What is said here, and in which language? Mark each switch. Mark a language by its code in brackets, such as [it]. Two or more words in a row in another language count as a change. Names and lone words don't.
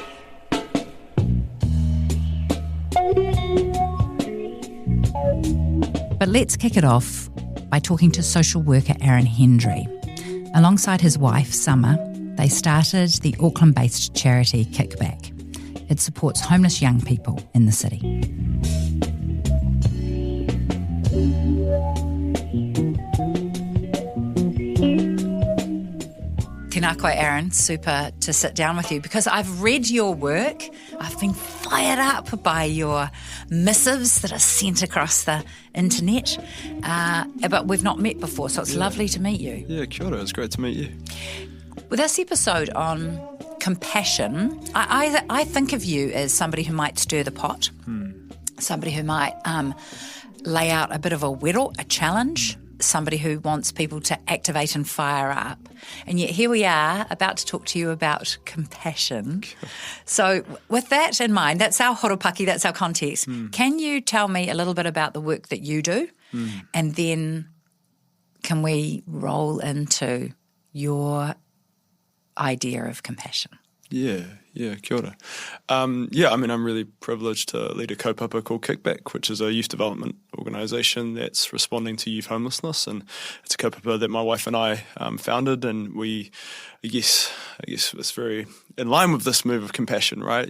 [en] But let's kick it off by talking to social worker Aaron Hendry. Alongside his wife, Summer, they started the Auckland-based charity Kickback. It supports homeless young people in the city. [mi] Tēnā koe, Aaron. [en] Super to sit down with you because I've read your work. I've been fired up by your missives that are sent across the internet, but we've not met before, so it's lovely to meet you. Yeah, [mi] kia ora. [en] It's great to meet you. With this episode on compassion, I think of you as somebody who might stir the pot, somebody who might lay out a bit of a wero, a challenge, somebody who wants people to activate and fire up. And yet here we are about to talk to you about compassion. So with that in mind, that's our horopaki, that's our context. Can you tell me a little bit about the work that you do? And then can we roll into your idea of compassion? Yeah, [mi] kia ora. [en] I'm really privileged to lead a kaupapa called Kickback, which is a youth development organisation that's responding to youth homelessness, and it's a kaupapa that my wife and I founded, and I guess it's very in line with this move of compassion, right?